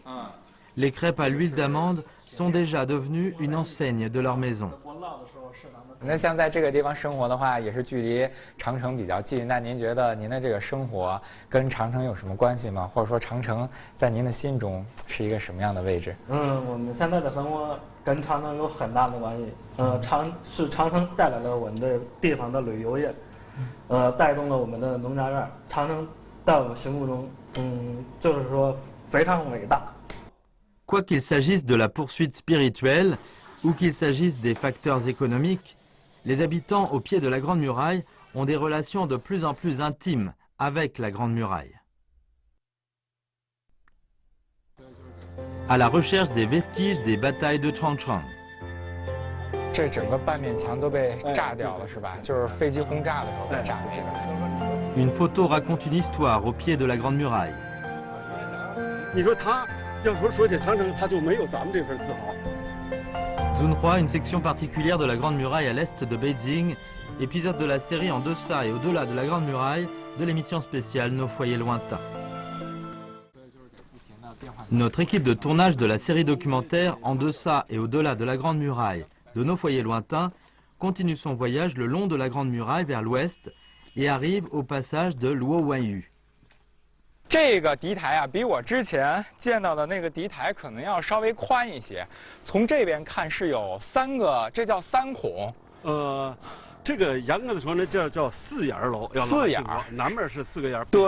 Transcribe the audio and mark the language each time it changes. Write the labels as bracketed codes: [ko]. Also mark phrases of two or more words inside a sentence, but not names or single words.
[fr] Les crêpes à l'huile d'amande sont déjà devenues une enseigne de leur maison. [zh] 那像在这个地方生活的话，也是距离长城比较近。那您觉得您的这个生活跟长城有什么关系吗？或者说长城在您的心中是一个什么样的位置？我们现在的生活跟长城有很大的关系。长城带来了我们的地方的旅游业，带动了我们的农家院。长城在我心目中，就是说非常伟大。 [fr] Quoi qu'il s'agisse de la poursuite spirituelle ou qu'il s'agisse des facteurs économiques, les habitants au pied de la Grande Muraille ont des relations de plus en plus intimes avec la Grande Muraille. À la recherche des vestiges des batailles de Changchun. [zh] 这整个半面墙都被炸掉了，是吧？就是飞机轰炸的时候被炸没的。 [fr] Une photo raconte une histoire au pied de la Grande Muraille. [zh] 你说他要说起长城，他就没有咱们这份自豪。 [fr] Zunhua, une section particulière de la Grande Muraille à l'est de Beijing, épisode de la série En deçà et au-delà de la Grande Muraille de l'émission spéciale Nos foyers lointains. Notre équipe de tournage de la série documentaire En deçà et au-delà de la Grande Muraille de Nos foyers lointains continue son voyage le long de la Grande Muraille vers l'ouest et arrive au passage de Luohuanyu. [zh] 这个敌台啊，比我之前见到的那个敌台可能要稍微宽一些。从这边看是有3个，这叫3孔。这个严格的说呢，叫4眼楼。 4眼，南面是4个眼，对，